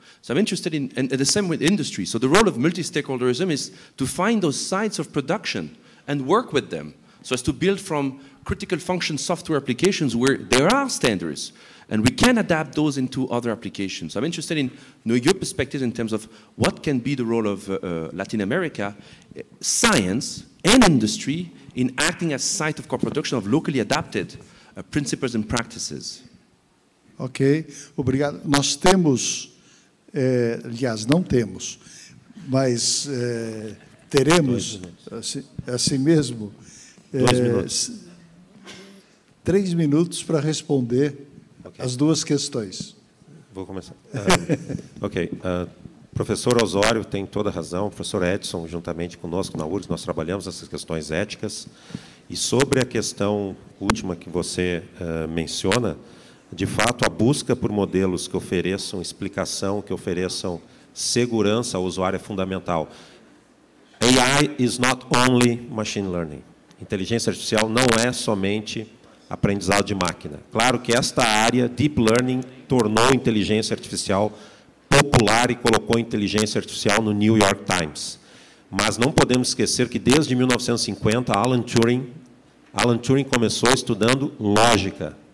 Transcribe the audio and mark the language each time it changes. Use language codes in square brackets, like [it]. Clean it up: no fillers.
[en] So I'm interested in, and the same with industry. So the role of multi-stakeholderism is to find those sites of production and work with them so as to build from critical function software applications where there are standards, and we can adapt those into other applications. I'm interested in knowing your perspective in terms of what can be the role of Latin America, science and industry in acting as site of co-production of locally adapted principles and practices. [pt] Ok, obrigado. Nós temos, aliás, não temos, mas teremos, assim mesmo, 3 minutos para responder as duas questões. Vou começar. Ok. Professor Osório tem toda a razão. Professor Edson, juntamente conosco na URGS, nós trabalhamos essas questões éticas. E sobre a questão última que você menciona, de fato, a busca por modelos que ofereçam explicação, que ofereçam segurança ao usuário é fundamental. [en] AI is not only machine learning. [pt] Inteligência artificial não é somente aprendizado de máquina. Claro que esta área, Deep Learning, tornou inteligência artificial popular e colocou inteligência artificial no New York Times. Mas não podemos esquecer que, desde 1950, Alan Turing começou estudando lógica.